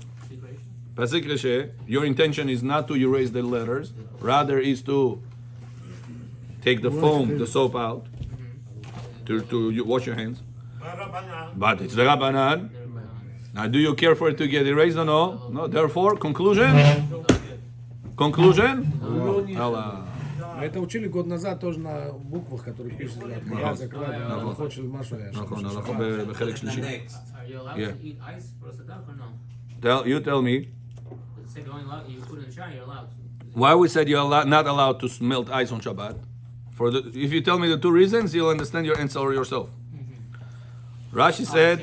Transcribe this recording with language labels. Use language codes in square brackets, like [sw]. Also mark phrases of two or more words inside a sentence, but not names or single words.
[he] פסיק רישא, [en] your intention is not to erase the letters, rather is to take the foam, the soap out, to wash your hands. But it's the Rabbanan. Now, do you care for it to get erased or no? No. Therefore, conclusion? Allah. [ru] Это учили год назад тоже на буквах, которые пишут, открывать, закрывать, хочешь машу я. [he] נכון, אנחנו בחלק שלישי. [en] Are you allowed Yeah. to eat ice for Shabbat or no? You tell me, It said only allowed, you put it in the shower, you're allowed to. why we said you're not allowed to melt ice on Shabbat? If you tell me the two reasons, you'll understand your answer yourself. Rashi said,